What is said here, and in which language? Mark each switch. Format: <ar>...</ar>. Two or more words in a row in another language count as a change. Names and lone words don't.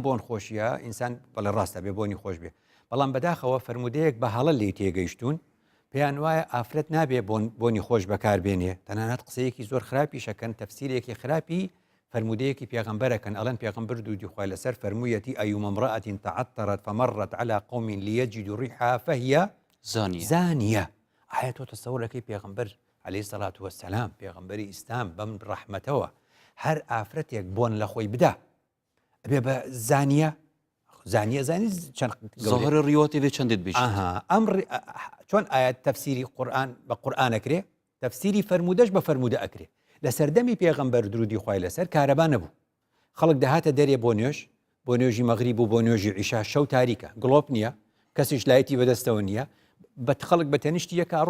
<ckb>بۆن خۆشیە ئینسان بەڵێ ڕاستە بێ بۆنی خۆش بێ بەڵام بەداخەوە فرمودەیەک بە هەڵە لێ تێگەیشتون پێیان وایە ئافرەت نابێ بۆنی خۆش بەکاربێنێ تەنانەت قسەیەکی زۆر خراپی شەکەن تەفسیرێکی خراپی فرمودەیەکی پێغەمبەرەکەن ئەڵەن پێغەمبەر دوودی خوای لەسەر فەرموویەتی</ckb> <ar>ئەیومە امرأة تعطرت فمرت على قوم ليجدوا ريحها فهي</ar> <ckb>زانية ئایا تۆ تەسەوڕەکەی پێغەمبەر</ckb> <ar>عەلەیهی سەڵات وەسەلام</ar> <ckb>پێغەمبەری ئیسلام بەم ڕەحمەتەوە هەر ئافرەتێک بۆن لە خۆی بدا ئەبێ بە زانیە زانی چەند زۆر ڕیوەتی بێ چەندێت بیش ئەم چۆن ئایا تەفسیری قورئان بە قورئان ئەکرێ تەفسیری فەرمودەش بە فەرمودە ئەکرێ لە سەردەمی پێغەمبەر درودی خوای لەسەر کارەبا نەبوو خەڵک دەهاتە دەرێ بۆ نوێژی مەغریب و بۆ نوێژی عیشا شەو تاریکە گڵۆپ نییە کەسیش لایەتی بەدەستەوە نییە بە خەڵک بە تەنیشتی یەکە ئەڕۆ</ckb>